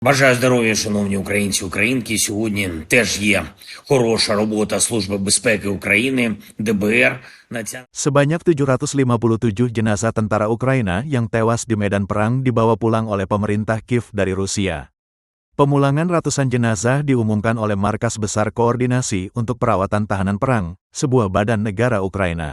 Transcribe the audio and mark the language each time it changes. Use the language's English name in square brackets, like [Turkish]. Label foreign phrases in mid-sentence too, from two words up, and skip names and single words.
[Ukrainian] Бажаю здоров'я, шановні українці, українки. Сьогодні теж є хороша робота Служби безпеки України, ДБР. [Indonesian] Sebanyak 757 jenazah tentara Ukraina yang tewas di medan perang dibawa pulang oleh pemerintah Kiev dari Rusia. Pemulangan ratusan jenazah diumumkan oleh Markas Besar Koordinasi untuk Perawatan Tahanan Perang, sebuah badan negara Ukraina.